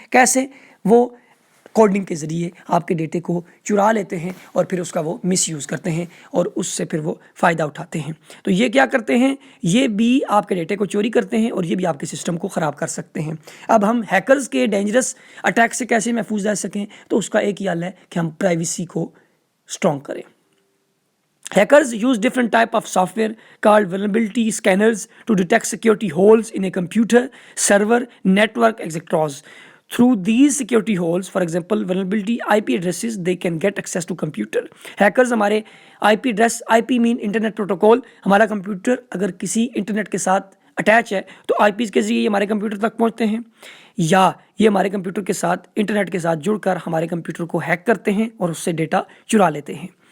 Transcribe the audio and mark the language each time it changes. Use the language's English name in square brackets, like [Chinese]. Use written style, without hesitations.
[Urdu] کیسے؟ وہ کوڈنگ کے ذریعے آپ کے ڈیٹے کو چرا لیتے ہیں اور پھر اس کا وہ مس یوز کرتے ہیں اور اس سے پھر وہ فائدہ اٹھاتے ہیں. تو یہ کیا کرتے ہیں؟ یہ بھی آپ کے ڈیٹے کو چوری کرتے ہیں اور یہ بھی آپ کے سسٹم کو خراب کر سکتے ہیں. اب ہم ہیکرز کے ڈینجرس اٹیک سے کیسے محفوظ رہ سکیں؟ تو اس کا ایک ہی حل ہے کہ ہم پرائیویسی کو اسٹرانگ کریں. [English] Hackers use different type of software called vulnerability scanners to detect security holes in a computer, server, network, etc. Through these security holes, for example, vulnerability IP addresses, they can get access to computer. [Urdu] Hackers ہمارے IP address, [English] IP mean internet protocol, [Urdu] ہمارا computer اگر کسی internet کے ساتھ attach ہے تو IPs کے ذریعے ہمارے کمپیوٹر تک پہنچتے ہیں, یا یہ ہمارے کمپیوٹر کے ساتھ انٹرنیٹ کے ساتھ جڑ کر ہمارے کمپیوٹر کو ہیک کرتے ہیں اور اس سے ڈیٹا چرا لیتے ہیں.